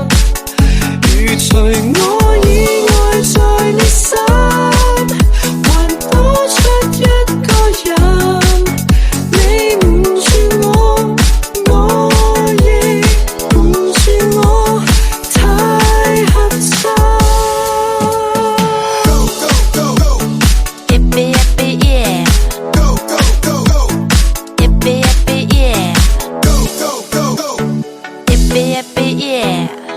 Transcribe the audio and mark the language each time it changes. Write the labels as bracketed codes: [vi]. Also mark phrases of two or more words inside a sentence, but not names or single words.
[yue] 如除我以外在你心，還多出一個人。你瞞住我，我亦瞞住我，太合襯。 [en] Yippee yippee yeah. Yippee yippee yeah. Yippee yippee yeah.